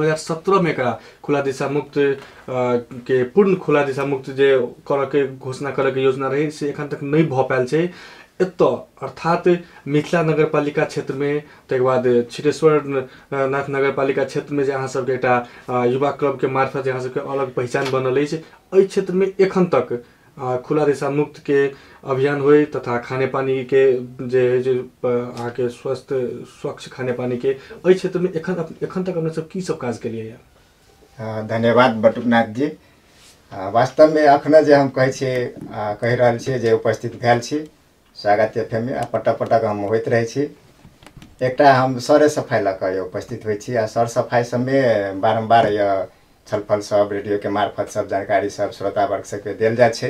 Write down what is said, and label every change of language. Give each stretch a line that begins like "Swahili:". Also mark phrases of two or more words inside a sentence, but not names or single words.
Maithili: 2017 में एकरा खुला दिशा मुक्त के पूर्ण खुला दिशा मुक्त जे करऽ के घोषणा करऽ के योजना रही से एखन तक नहीं भऽ पायल छै। एतऽ अर्थात मिथिला नगर पालिका क्षेत्र में तकर बाद छिटेश्वर नाथ नगर पालिका क्षेत्र में जे अहाँ सबके एकटा युवा क्लब के मार्फत जे अहाँ सबके अलग पहचान बनल अछि, एहि क्षेत्र में एखन तक खुला दिशा मुक्त के अभियान होय तथा खाने पानी के जे अहाँ के स्वस्थ स्वच्छ खाने पानी के एहि क्षेत्र में एखन तक अपने सब की सब काज केलिए? धन्यवाद बटुकनाथ जी। वास्तव में अखन जे हम कहि रहल छी जे उपस्थित भेल छी स्वागत एफएम में पटक पटक हम होइत रहे छी। एकटा हम सरे सफाई लऽ कऽ उपस्थित होइ छी आ सर सफाई सब में बारम्बार यह छलफल सब रेडियो के मार्फत सब जानकारी सब श्रोता वर्ग सबके देल जाइ छै।